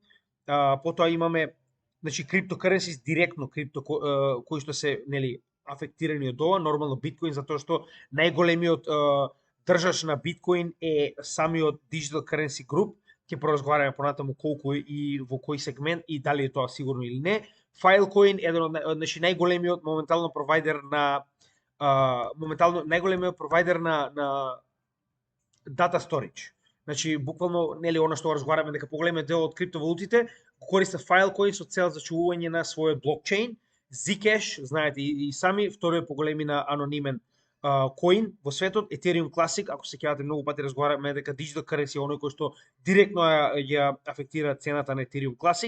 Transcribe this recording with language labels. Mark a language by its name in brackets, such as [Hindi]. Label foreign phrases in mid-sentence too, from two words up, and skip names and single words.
[Macedonian] Потоа имаме, значи, cryptocurrencies директно кои што се, нели, афектирани од ова, нормално биткоин, затоа што најголемиот држач на биткоин е самиот Digital Currency Group. Ќе поразговараме понатаму колку и во кој сегмент и дали е тоа сигурно или не. Filecoin е еден од значи најголемиот моментално провайдер на [English] data storage. [Macedonian] Значи буквално нели она што разговараме дека поголемиот дел од криптовалутите го користат Filecoin со цел за чувување на својот блокчейн. Zcash, знаете и сами, вториот поголемина анонимен коин во светот. Ethereum Classic, ако се сеќавате, многу пати разговараме дека Digital Currency е оној кој што директно ја афектира цената на Ethereum Classic.